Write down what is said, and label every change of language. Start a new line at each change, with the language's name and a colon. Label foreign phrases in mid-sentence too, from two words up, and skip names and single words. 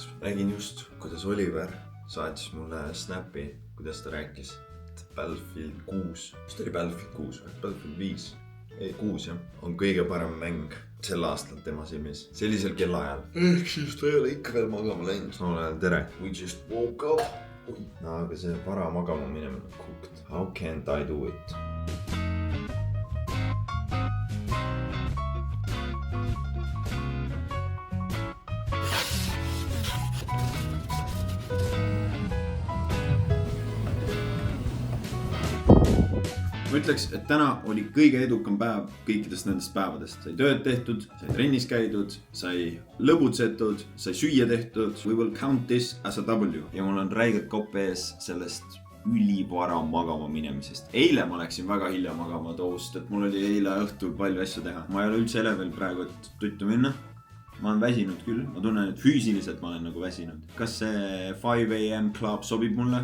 Estonian: Räägin just, kuidas Oliver saatis mulle snappi, kuidas ta rääkis. Battlefield 6. Vist oli Battlefield 6 või? Battlefield 5. Ei, 6 jah. On kõige parem mäng sel aastal tema silmis. Sellisel kellaajal. Ehk siis ta ei ole ikka veel magama läinud. Samal ajal tere.
English: We just woke up. No,
Estonian: aga see vara magama minemine on cooked.
English: How can't I do it?
Estonian: Ma ütleks, et täna oli kõige edukam päev kõikidest nendest päevadest. Sai tööd tehtud, sai trennis käidud, sai lõbutsetud, sai süüa tehtud.
English: We will count this as a W.
Estonian: Ja mul on räigelt kopp ees sellest ülivara magama minemisest. Eile ma läksin väga hilja magama toust, et mul oli eile õhtul palju asju teha. Ma ei ole üldse level praegu, et tuttu minna. Ma olen väsinud küll. Ma tunnen, et füüsiliselt ma olen nagu väsinud. Kas see
English: 5 AM club
Estonian: sobib mulle?